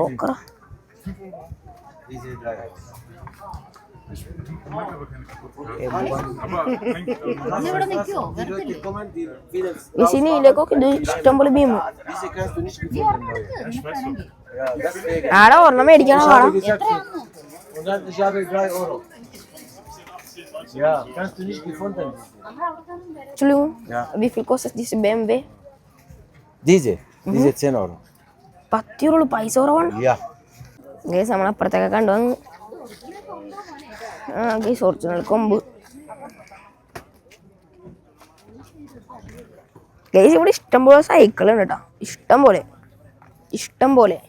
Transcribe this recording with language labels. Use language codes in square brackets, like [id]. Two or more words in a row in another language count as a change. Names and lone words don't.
[ml] ഇതിലൊക്കെ ഇത് ഇഷ്ടം പോലെ BM. ആടെ ഒരെണ്ണം മേടിക്കണം. [de] Entschuldigung, wie viel kostet diese BMW? Diese 10 Euro. [ml] 10 euro പൈസ കുറവാണ്. ഗൈസ് നമ്മളപ്പുറത്തൊക്കെ കണ്ടു വന്ന്. [en] guys original [ml] കൊമ്പ്. ഗൈസ് ഇവിടെ ഇഷ്ടംപോലെ സൈക്കിൾ ഉണ്ട് കേട്ടോ, ഇഷ്ടം പോലെ.